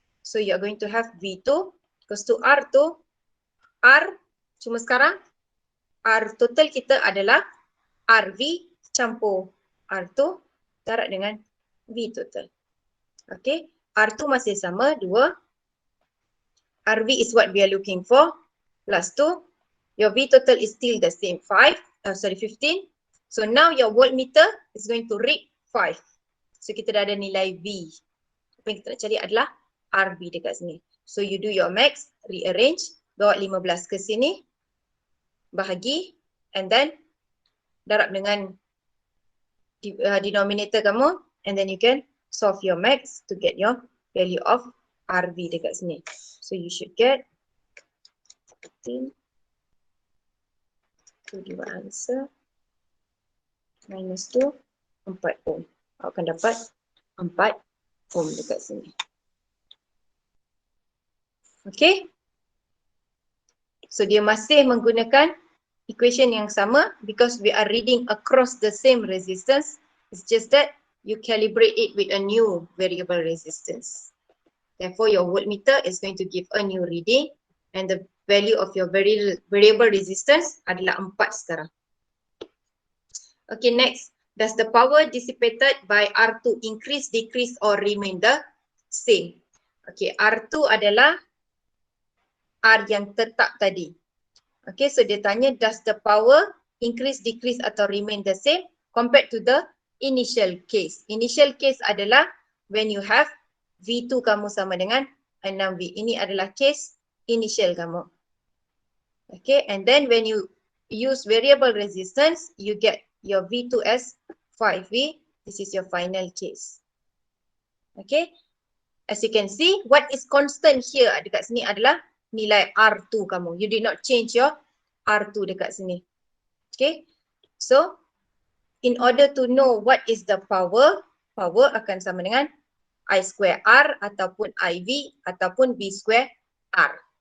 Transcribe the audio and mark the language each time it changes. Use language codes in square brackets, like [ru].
[en] So you are going to have V2 equals to R2, R, [ms] cuma sekarang R total kita adalah RV campur R2 darab dengan V total. [en] Okay, [ms] R2 masih sama 2, [en] RV is what we are looking for, plus 2, your V total is still the same 15. So now your voltmeter is going to read 5. [ms] So kita dah ada nilai V. Apa yang kita nak cari adalah RV dekat sini. [en] So you do your max, rearrange, [ms] bawa 15 ke sini, bahagi, [en] and then [ms] darab dengan denominator kamu, [en] and then you can solve your max to get your value of RV [ms] dekat sini. [en] So you should get 15 to give answer minus 2, 4 ohm. [ms] Awak akan dapat 4 ohm dekat sini. [en] Okay. So [ms] dia masih menggunakan equation yang sama [en] because we are reading across the same resistance. It's just that you calibrate it with a new variable resistance. Therefore, your voltmeter is going to give a new reading and the value of your variable resistance [ms] adalah 4 sekarang. [en] Okay, next. Does the power dissipated by R2 increase, decrease or remain the same? [ms] Okay, R2 adalah R yang tetap tadi. [en] Okay, so [ms] dia tanya [en] does the power increase, decrease [ms] atau [en] remain the same compared to the initial case. Initial case [ms] adalah [en] when you have V2 [ms] kamu sama dengan 6V. Ini adalah case initial kamu. [en] Okay, and then when you use variable resistance, you get your V2 as 5V. This is your final case. Okay, as you can see, what is constant here [ms] dekat sini adalah nilai R2 kamu. [en] You did not change your R2 [ms] dekat sini. [en] Okay, so in order to know what is the power, power [ms] akan sama dengan [en] I square R [ms] ataupun [en] IV ataupun V square R.